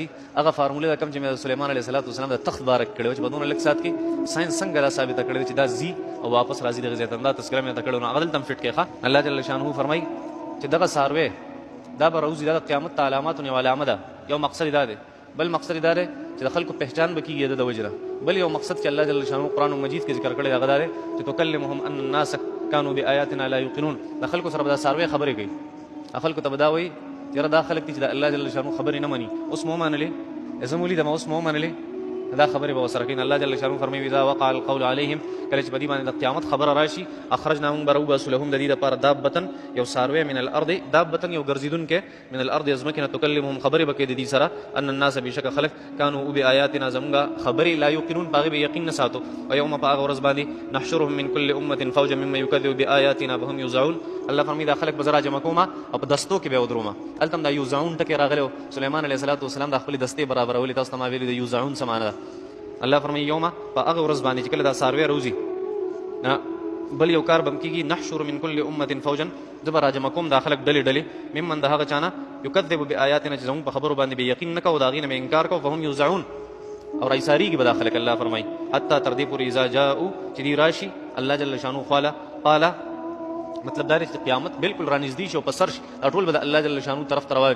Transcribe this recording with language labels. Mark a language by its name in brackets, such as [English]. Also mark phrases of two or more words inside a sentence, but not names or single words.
[Pashto] هغه فارمولې ده کوم چې مې د سلیمان [Arabic] علیه الصلاة والسلام [Pashto] د تخت باره کې کړې وه چې په دونه لږ ساعت کې ساینس څنګه دا ثابته کړې ده چې دا ځي او واپس راځي دغه ځای ته. دا تذکره مې درته کړې وه، نو هغه دلته هم فټ کړې ښه. الله جل شانه فرمایي چې دغه څاروی دا به راوځي، دا د قیامت ته علاماتو یوه علامه ده. یو مقصد دا دی، بل مقصد دا دی چې د خلکو پہچان به کېږي د وجه نه. بل یو مقصد چې الله جل شانه قرآن مجید کې ذکر کړی هغه دا دی چې [Arabic] تکلمهم ان الناس كانوا بآیاتنا لا یوقنون. [Pashto] د خلکو سره به دا څاروی خبرې کوي، خلکو ته به دا وایي یاره دا خلک دي چې د الله جل شانه خبرې نه مني، اوس مو ومنلې، زه مو لیدم اوس مو ومنلې، دا خبرې به ورسره کوي. الله جل شانه فرمایي [Arabic] اذا وقع القول عليهم، [Pashto] کله چې په دې باندې د قیامت خبره راشي اخرجنا موږ به راوباسو لهم د دې دپاره دابة یو څاروی [Arabic] من الارض، [Pashto] دابة یو ګرځېدونکی [Arabic] من الارض [Pashto] ځمکې نه، تکلمهم خبرې به کوي د دې سره [Arabic] ان الناس [Pashto] بېشکه خلک [Arabic] کانو بآیاتنا [Pashto] زموږ خبرې [Arabic] لا یوقنون [Pashto] په هغې به یقین نه ساتو. [Arabic] ویوم [Pashto] په هغه ورځ باندې [Arabic] نحشرهم من كل امة فوجا مما یکذب بآیاتنا وهم یوزعون. [Pashto] الله فرمایي دا خلک به زه راجمع کوم او په دستو کې به یې ودرومه. هلته هم دا یوزعون ټکی راغلی و، سلیمان [Arabic] علیه الصلاة والسلام [Pashto] دا خپلې دستې برابرولې. تاسو ته ما ویلي د یوزعون څه معنی ده. الله فرمایي یومه په هغه ورځ باندې چې کله دا څاروی راوځي بل یو کار به هم کېږي، [Arabic] نحشر من كل امة فوجا، [Pashto] زه به راجمع کوم دا خلک ډلې ډلې ممن د هغه چا نه [Arabic] یکذب بآیاتنا [Pashto] چې زموږ په خبرو باندې به یقین نه کوو، د هغې نه به انکار کوو، [Arabic] فهم یوزعون [Pashto] او رایساریږي به دا خلک. الله فرمایي حتی تر دې پورې [Arabic] اذا جاءو [Pashto] چې دوی راشي الله جل شانو خواله قاله، مطلب دا دی چې قیامت بالکل رانږدې شي او په سر شي، دا ټول به د الله جل شانو طرف ته روان وي.